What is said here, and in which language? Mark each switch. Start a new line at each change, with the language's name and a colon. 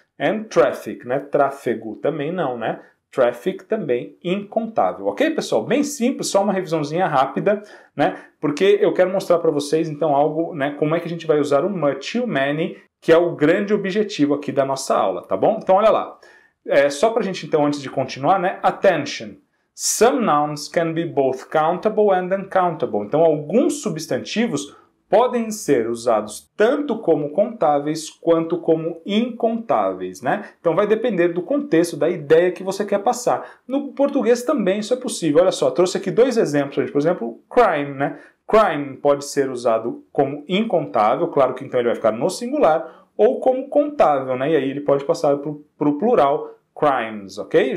English: And traffic,
Portuguese: né? Tráfego também não, né? Traffic também incontável. Ok, pessoal? Bem simples, só uma revisãozinha rápida, né? Porque eu quero mostrar para vocês, então, algo, né? Como é que a gente vai usar o much e o many, que é o grande objetivo aqui da nossa aula, tá bom? Então, olha lá. Só para a gente, então, antes de continuar, né?
English: Attention. Some nouns can be both countable and uncountable.
Portuguese: Então, alguns substantivos podem ser usados tanto como contáveis quanto como incontáveis, né? Então, vai depender do contexto, da ideia que você quer passar. No português também isso é possível. Olha só, trouxe aqui 2 exemplos. Por exemplo, crime, né? Crime pode ser usado como incontável, claro que então ele vai ficar no singular, ou como contável, né? E aí ele pode passar para o plural, crimes, ok?